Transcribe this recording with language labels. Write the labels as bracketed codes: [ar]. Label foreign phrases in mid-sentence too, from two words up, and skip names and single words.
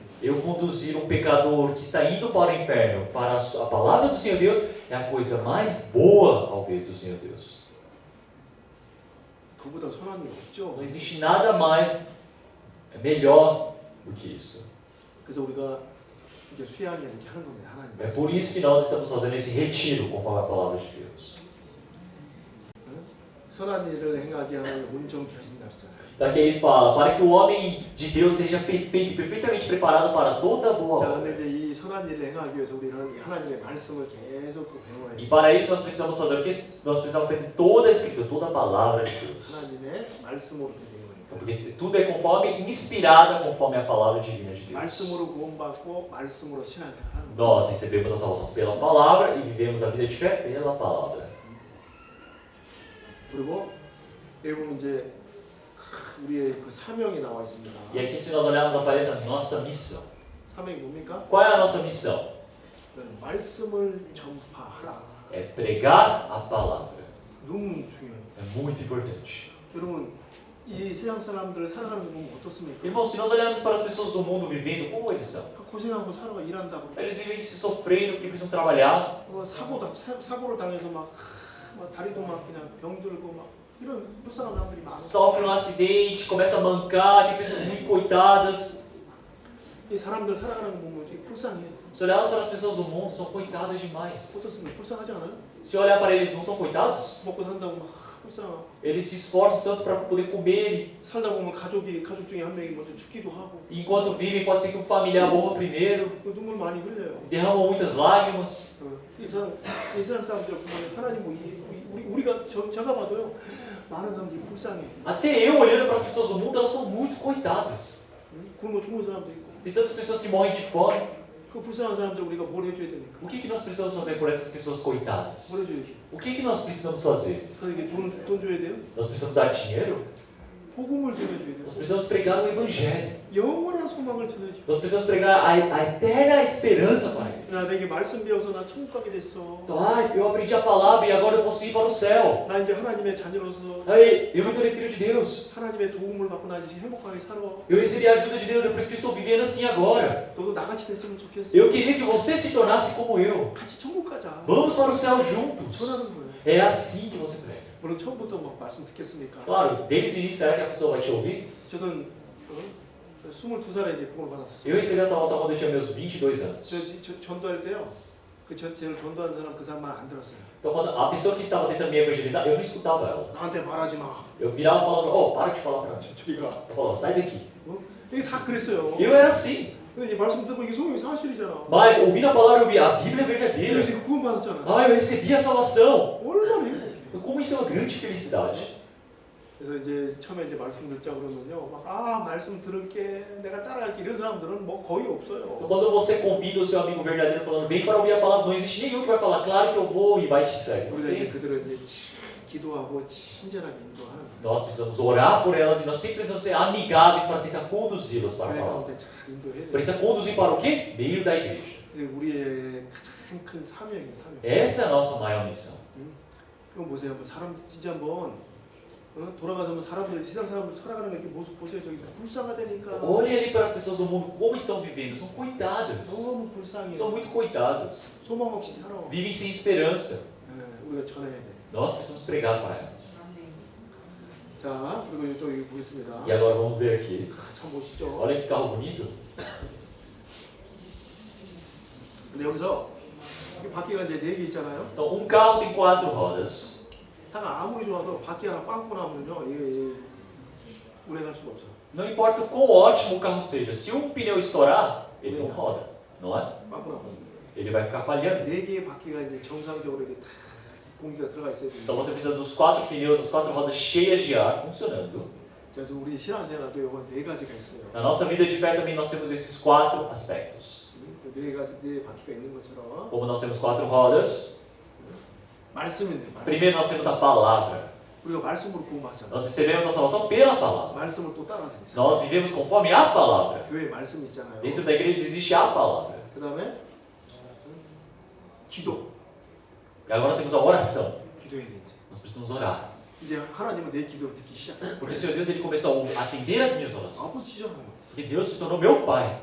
[pt] Eu conduzir um pecador que está indo para o inferno para a palavra do Senhor Deus é a coisa mais boa ao ver do Senhor Deus. [ko] 그보다 선한 일 없죠. [pt] Não existe nada mais melhor do que isso. [ko] 그래서 우리가 이제 수양이 이렇게 하는 겁니다. 하나님. [pt] É por isso que nós estamos fazendo esse retiro conforme a palavra de Deus. [ko] 선한 일을 행하게 하는 온전케 하신다 그랬잖아요. [pt] Daqui ele fala, para que o homem de Deus seja perfeito, perfeitamente preparado para toda boa [ko] 자, [pt] obra. [ko] 근데 이제 이 선한 일을 행하기 위해서 우리는 하나님의 말씀을 계속 배워야 [pt] E [ko] 해요. [pt] para isso nós precisamos fazer o quê? Nós precisamos aprender toda a Escritura, toda a palavra de Deus. [ko] 하나님의 말씀으로 되는 거니까. [pt] Porque tudo é conforme, inspirada conforme a palavra divina de Deus. [ko] 말씀으로 구원받고 말씀으로 신앙을 하는 거예요. [pt] Nós recebemos a salvação pela palavra e vivemos a vida de fé pela palavra. [ko] 그리고 여기 보면 이제 우리의 그 사명이 나와 있습니다. [pt] E aqui se nós olharmos aparece a nossa missão. [ko] 사명이 뭡니까? [pt] Qual é a nossa missão? [ko] 말씀을 전파하라. [pt] É pregar a palavra. [ko] 너무 중요해요. [pt] É muito importante. [ko] 여러분 이 세상 사람들을 살아가는 거 보면 어떻습니까? [pt] Irmãos, se nós olharmos para as pessoas do mundo vivendo, como eles são? [ko] 고생하고 살아가 일한다고. [pt] Eles vivem se sofrendo porque precisam trabalhar, [ko] 사고를 당해서 막 다리도 막 그냥 병들고 막 이런 불쌍한 사람들이 많아. [pt] sofrem um acidente, começam a mancar, tem pessoas muito coitadas. [ko] 이 사람들 살아가는 거 보면 되게 불쌍해. [pt] Se olharmos para as pessoas do mundo, são coitadas demais. [ko] 어떻습니까? 불쌍하지 않아요? [pt] Se olhar para eles, não são coitados? [ko] 먹고 산다고 막 불쌍하고 [pt] Eles se esforçam tanto para poder comer, [ko] 살다 보면 가족 중에 한 명이 먼저 죽기도 하고 [pt] e enquanto vivem, pode ser que um familiar morra primeiro, [ko] 눈물 많이 흘려요. [pt] derramam muitas lágrimas. [ko] 이 세상 사람들 보면 하나님 우리가 제가 봐도요 많은 사람들이 불쌍해. [pt] Até eu olhando para as pessoas do mundo, elas são muito coitadas. [ko] 굶어 죽는 사람도 있고 [pt] Tem tantas pessoas que morrem de fome. [ko] 그 불쌍한 사람들 우리가 뭘 해줘야 됩니까? [pt] O que nós precisamos fazer por essas pessoas coitadas? [ko] 뭘 해줘야지? [pt] O que nós precisamos fazer? [ko] 그러니까 돈 줘야 돼요? [pt] Nós precisamos dar dinheiro? [ko] 복음을 전해줘야 돼요. [pt] Nós precisamos pregar o Evangelho. [ko] 영원한 소망을 전해줘. [pt] Nós precisamos pregar a eterna esperança para eles. [ko] 나 내게 말씀 배워서 나 천국 가게 됐어. [pt] Então, eu aprendi a palavra e agora eu posso ir para o céu. [ko] 나 이제 하나님의 자녀로서 [pt] Aí, eu me tornei filho de Deus. [ko] 하나님의 도움을 받고 나 이제 행복하게 살아. [pt] Eu recebi a ajuda de Deus, é por isso que eu estou vivendo assim agora. [ko] 너도 나같이 됐으면 좋겠어. [pt] Eu queria que você se tornasse como eu. [ko] 같이 천국 가자. [pt] Vamos para o céu juntos. [ko] 전하는 거예요. [pt] É assim que você prega. [ko] 물론 처음부터 막 말씀 듣겠습니까? [pt] Claro, desde o início, será que a pessoa vai te ouvir? [ko] 저는 22살에 이제 복음을 받았어요. [pt] Eu recebi a salvação quando eu tinha meus 22 anos. [ko] 저 전도할 때요. 저를 전도하는 사람 그 사람 말 안 들었어요. [pt] Então, quando a pessoa que estava tentando me evangelizar, eu não escutava ela. [ko] 나한테 말하지 마. [pt] Eu virava e falava, oh, para de falar pra mim. [ko] 저리가. [pt] Eu falava, sai daqui. [ko] 이게 다 그랬어요. [pt] Eu era assim. [ko] 근데 이 말씀 듣고 이게 소명이 사실이잖아. [pt] Mas, ouvindo a palavra, eu via, a Bíblia é verdadeira. [ko] 그래서 구원 받았잖아. [pt] Ah, eu recebi a salvação. [ko] 얼마나 행복해. [pt] Então, como isso é uma grande felicidade. [ko] 그래서 이제 처음에 이제 말씀 듣자 그러면요, 말씀 들을게, 내가 따라갈게 이런 사람들은 뭐 거의 [pt] Então, [ko] 없어요. [pt] quando você convida o seu amigo verdadeiro falando, vem para ouvir a palavra, não existe nenhum que vai falar, claro que eu vou e vai te seguir. [ko] 우리가 이제 그들을 이제 기도하고 친절하게 인도하는 [pt] Nós precisamos orar por elas e nós sempre precisamos ser amigáveis para tentar conduzi-las para a [ko] 교회 [pt] palavra. [ko] 가운데 잘 인도해야 돼. [pt] Precisa conduzir para o quê? Meio da igreja. [ko] 우리의 가장 큰 사명이에요, 사명. [pt] Essa é a nossa maior missão. [ko] 그럼 보세요, 사람 진짜 한번 돌아가서 사람들 세상 사람들 살아가는 게 모습 보세요. 저기 불쌍하다니까. [pt] Olhem ali para as pessoas do mundo como estão vivendo. São coitadas. [ko] 너무 불쌍해. [pt] São muito coitadas. [ko] 소망 없이 살아. [pt] Vivem sem esperança. [ko] 우리가 전해야 돼. [pt] Nós precisamos pregar para elas. [ko] 자, 그리고 또 여기 보겠습니다. [pt] E agora vamos ver aqui. [ko] 참 멋있죠. [pt] Olha que carro bonito. [ko] 근데 여기서 이 바퀴가 이제 4개 있잖아요. [pt] Então, carro tem 4 rodas. [ko] 차가 아무리 좋아도 바퀴 하나 빵꾸 나면요, 이게 오래 갈 수가 없어. [pt] Não importa o quão ótimo o carro seja, se um pneu estourar, ele não roda, não é? [ko] 빵꾸 나면 [pt] Ele vai ficar falhando. [ko] 4개의 바퀴가 이제 정상적으로 이렇게 다 공기가 들어가 있어야 [pt] Então [ko] 돼요. [pt] você precisa dos 4 pneus, das 4 rodas cheias de ar funcionando. [ko] 그래서 우리 신앙생활도 이건 4가지가 있어요. [pt] Na nossa vida de fé também nós temos esses 4 aspectos. [ko] 네 바퀴가 있는 것처럼 [pt] Como nós temos 4 rodas, [ko] 말씀인데 말씀. [pt] primeiro nós temos a palavra. [ko] 우리가 말씀으로 구원받잖아. [pt] Nós recebemos a salvação pela palavra. [ko] 말씀을 또 따라서 있어요. [pt] Nós vivemos conforme a palavra. [ko] 교회 말씀 있잖아요. [pt] Dentro da igreja existe a palavra. [ko] 그다음에 기도. [pt] E agora temos a oração. [ko] 기도해야 돼. [pt] Nós precisamos orar. [ko] 이제 하나님은 내 기도를 듣기 시작해. [pt] Porque o Senhor Deus ele começou a atender as minhas orações. [ko] 아버지잖아요. [pt] E Deus se tornou meu pai.